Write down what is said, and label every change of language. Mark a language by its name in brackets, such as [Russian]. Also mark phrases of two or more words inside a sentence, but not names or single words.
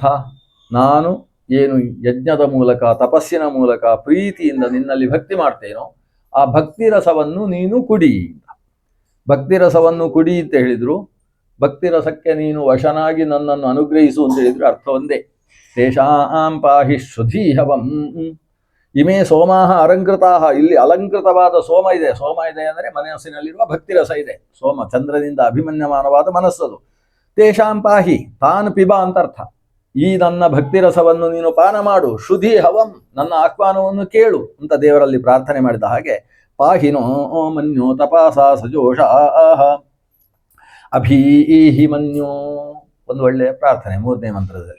[Kannada] ನಾನು ಏನು ಯಜ್ಞದ ಮೂಲಕ ತಪಸ್ಸಿನ ಮೂಲಕ ಪ್ರೀತಿಯಿಂದ ನಿನ್ನಲ್ಲಿ ಭಕ್ತಿ ಮಾಡ್ತೇನೋ ಆ ಭಕ್ತಿ ರಸವನ್ನು ನೀನು ಕುಡಿ. ಭಕ್ತಿ ರಸವನ್ನು ಕುಡಿ ಅಂತ ಹೇಳಿದ್ರು, ಭಕ್ತಿ ರಸಕ್ಕೆ ನೀನು ವಶನಾಗಿ ನನ್ನನ್ನು ಅನುಗ್ರಹಿಸು ಅಂತ ಹೇಳಿದ್ರು ಅರ್ಥ ಒಂದೇ. [Sanskrit] ತೇಷಾಂ ಪಾಹಿ ಶುಧೀಹವಂ ಇಮೇ ಸೋಮಾಹ ಅಲಂಕೃತಾಹ. [Kannada] ಇಲ್ಲಿ ಅಲಂಕೃತವಾದ ಸೋಮ ಇದೆ ಅಂದರೆ ಮನಸ್ಸಿನಲ್ಲಿರುವ ಭಕ್ತಿರಸ ಇದೆ. ಸೋಮ ಚಂದ್ರನಿಂದ ಅಭಿಮನ್ಯಮಾನವಾದ ಮನಸ್ಸದು. [Sanskrit] ತೇಷಾಂ ಪಾಹಿ ತಾನ್ ಪಿಬ [Kannada] ಅಂತ ಅರ್ಥ. ಈ ನನ್ನ ಭಕ್ತಿರಸವನ್ನು ನೀನು ಪಾನ ಮಾಡು. [Sanskrit] ಶುಧಿ ಹವಂ, [Kannada] ನನ್ನ ಆಹ್ವಾನವನ್ನು ಕೇಳು ಅಂತ ದೇವರಲ್ಲಿ ಪ್ರಾರ್ಥನೆ ಮಾಡಿದ ಹಾಗೆ [Sanskrit] ಪಾಹಿನೋ ಮನ್ಯೋ ತಪಾಸ ಸಜೋಷ ಅಭೀಹಿ ಮನ್ಯೋ. [Kannada] ಒಂದು ಒಳ್ಳೆಯ ಪ್ರಾರ್ಥನೆ 3ನೇ ಮಂತ್ರದಲ್ಲಿ.